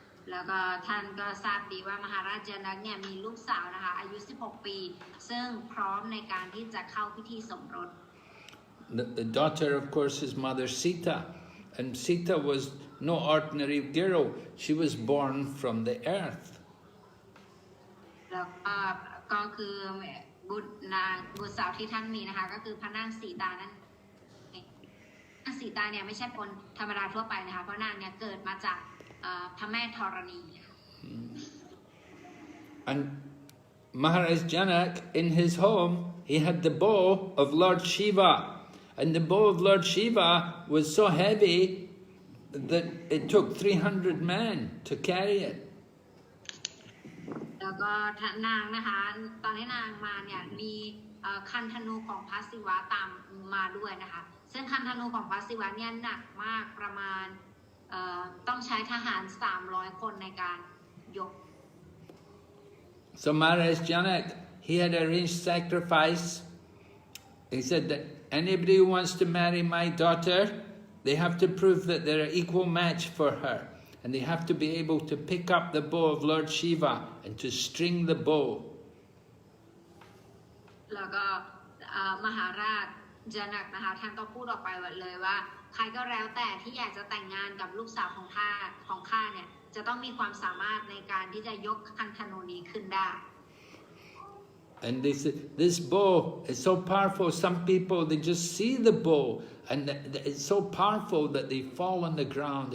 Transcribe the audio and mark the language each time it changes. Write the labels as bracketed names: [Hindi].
[Thai] แล้วก็ท่านก็ทราบดีว่ามหาราชจานักเนี่ยมีลูกสาวนะคะอายุ 16 ปีซึ่งพร้อมในการที่จะเข้าพิธีสมรส [English] The daughter, of course, is Mother Sita, and Sita was no ordinary girl. She was born from the earth. [Thai] แล้วก็คือบุตรสาวที่ท่านมีนะคะก็คือพระนางสีตานั่นนางสีตาเนี่ยไม่ใช่คนธรรมดาทั่วไปนะคะเพราะนางเนี่ยเกิดมาจากพระแม่ธรณี [English] And Maharaj Janak, in his home, he had the bow of Lord Shiva, and the bow of Lord Shiva was so heavy that it took 300 men to carry it. [Thai] แล้วก็นางนะคะตอนที่นางมาเนี่ยมีคันธนูของพระศิวะตามมาด้วยนะคะซึ่งคันธนูของพระศิวะเนี่ยหนักมากประมาณต้องใช้ทหาร300 คนในการยก [English] So Maharaj Janak, he had arranged sacrifice. He said that anybody who wants to marry my daughter, they have to prove that they're an equal match for her. And they have to be able to pick up the bow of Lord Shiva and to string the bow. [Thai] แล้วก็มหาราชจานักนะคะท่านก็พูดออกไปเลยว่าใครก็แล้วแต่ที่อยากจะแต่งงานกับลูกสาวของข้าเนี่ยจะต้องมีความสามารถในการที่จะยกคันธนูนี้ขึ้นได้ [English] And they said, this bow is so powerful, some people, they just see the bow and it's so powerful that they fall on the ground.